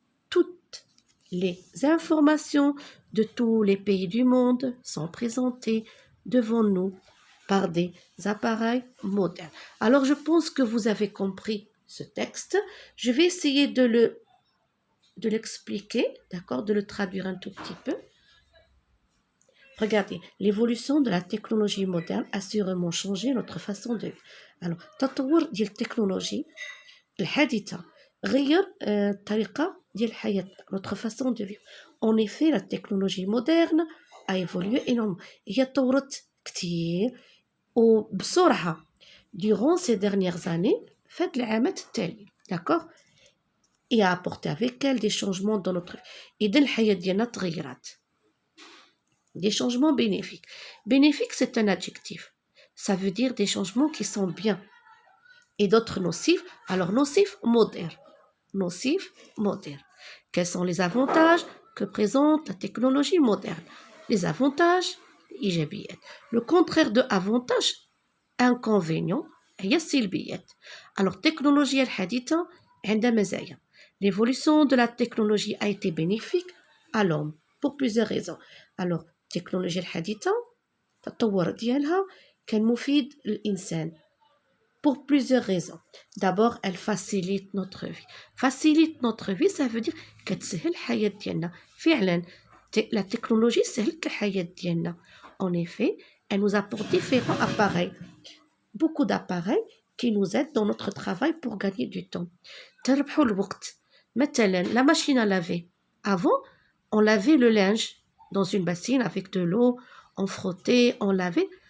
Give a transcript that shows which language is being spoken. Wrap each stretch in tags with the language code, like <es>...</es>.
<fr>Toutes les informations de tous les pays du monde sont présentées devant nous par des appareils modernes. Alors, je pense que vous avez compris ce texte. Je vais essayer de l'expliquer, d'accord, de le traduire un tout petit peu. Regardez, l'évolution de la technologie moderne a sûrement changé notre façon de vivre.</fr> <ar>Alors, التطور ديال التكنولوجي الحديثة غير الطريقة ديال حياتنا,</ar> <fr>notre façon de vivre. En effet, la technologie moderne a évolué énormément.</fr> <ar>هي تطورت كتير وبسرعة</ar> <fr>durant ces dernières années,</fr> <ar>فهاد العامات التالية,</ar> <fr>d'accord, et a apporté avec elle des changements dans notre vie.</fr> <ar>إذا الحياة ديالنا تغيرات.</ar> <fr>Des changements bénéfiques. Bénéfique, c'est un adjectif. Ça veut dire des changements qui sont bien. Et d'autres nocifs. Alors, nocif, moderne. Nocif, moderne. Quels sont les avantages que présente la technologie moderne? Les avantages, إيجابيات. Le contraire de avantage, inconvénient,</fr> <ar>هي السلبيات. Alors, technologie الحديثة عندها مزايا.</ar> <fr>L'évolution de la technologie a été bénéfique à l'homme pour plusieurs raisons.</fr> <ar>Alors, التكنولوجيا الحديثة التطور ديالها كان مفيد للإنسان</ar> <fr>pour plusieurs raisons. D'abord, elle facilite notre vie. Facilite notre vie, ça veut dire</fr> <ar>كتسهل الحياة ديالنا. فعلا la technologie سهلت الحياة ديالنا.</ar> <fr>En effet, elle nous apporte différents appareils. Beaucoup d'appareils qui nous aident dans notre travail pour gagner du temps.</fr> <ar>تربحوا الوقت.</ar> <fr>مثلا la machine à laver. Avant, on lavait le linge dans une bassine avec de l'eau, on frottait, on lavait.</fr>